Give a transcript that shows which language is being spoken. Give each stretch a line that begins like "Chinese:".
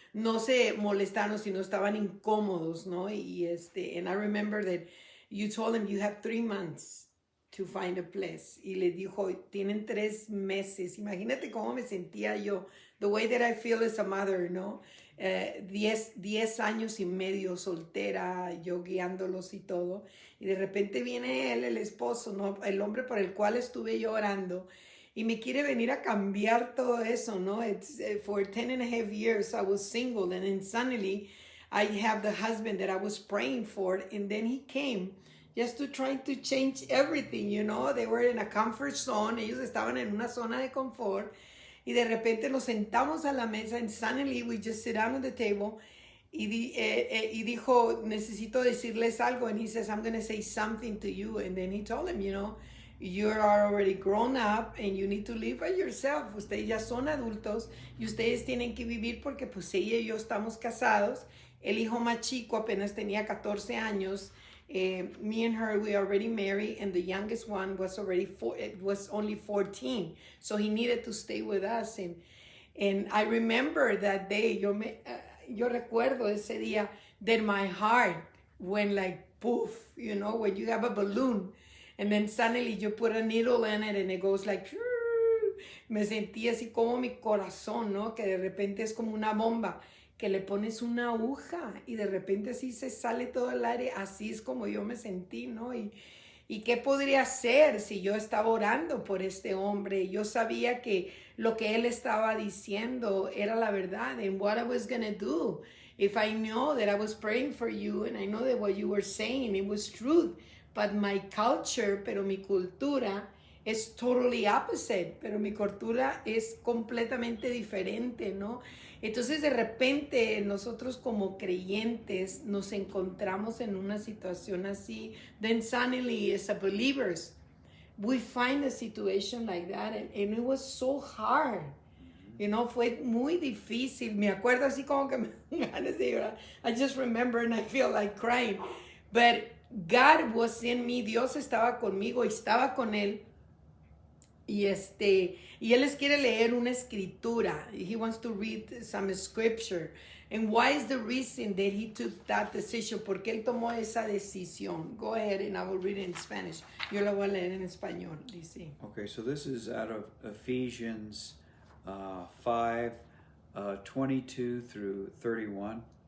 Spanish: No se molestaron, sino estaban incómodos, ¿no?
English: Y and I remember that you told him you have 3 months to find a place.
Spanish: Y le dijo, tienen 3 meses. Imagínate cómo me sentía yo.
English: The way that I feel as a mother, ¿no?
Spanish: 10 años y medio soltera, yo guiándolos y todo. Y de repente viene él, el esposo, ¿no? El hombre por el cual estuve yo orando. Y me quiere venir a cambiar todo eso, ¿no?
English: It's, for 10.5 years I was single. And then suddenly I have the husband that I was praying for. And then he came just to try to change everything, you know. They were in a comfort zone.
Spanish: Ellos estaban en una zona de confort. Y de repente nos sentamos a la mesa
English: and suddenly we just sit down at the table.
Spanish: Y dijo, necesito decirles algo.
English: And he says, I'm going to say something to you. And then he told him, you know, you are already grown up and you need to live by yourself.
Spanish: Ustedes ya son adultos y ustedes tienen que vivir porque pues ella y yo estamos casados. El hijo más chico apenas tenía 14 años.
English: Me and her, we already married, and the youngest one was only 14, so he needed to stay with us. And I remember that day.
Spanish: Yo recuerdo ese día
English: that my heart went like poof, you know, when you have a balloon, and then suddenly you put a needle in it and it goes like.
Spanish: Me sentí así como mi corazón, ¿no? Que de repente es como una bomba. Que le pones una aguja y de repente así se sale todo el aire, así es como yo me sentí, ¿no? Y qué podría hacer si yo estaba orando por este hombre. Yo sabía que lo que él estaba diciendo era la verdad,
English: and what I was gonna do. If I know that I was praying for you and I know that what you were saying, it was truth, but my culture,
Spanish: pero mi cultura es
English: totally opposite,
Spanish: pero mi cultura es completamente diferente,
English: ¿no?
Spanish: Entonces de repente nosotros como creyentes nos encontramos en una situación así.
English: Then suddenly as a believers we find a situation like that, and it was so hard.
Spanish: You know, fue muy difícil. Me acuerdo así como que me dan ganas de llorar.
English: I just remember and I feel like crying. But God was in me.
Spanish: Dios estaba conmigo y estaba con él. Y él les quiere leer una escritura.
English: He wants to read some scripture. And why is the reason that he took that decision?
Spanish: ¿Por qué él tomó esa decisión?
English: Go ahead and I will read it in Spanish.
Spanish: Yo la voy a leer en español, dice.
English: Okay, so this is out of Ephesians 5, 22 through 31.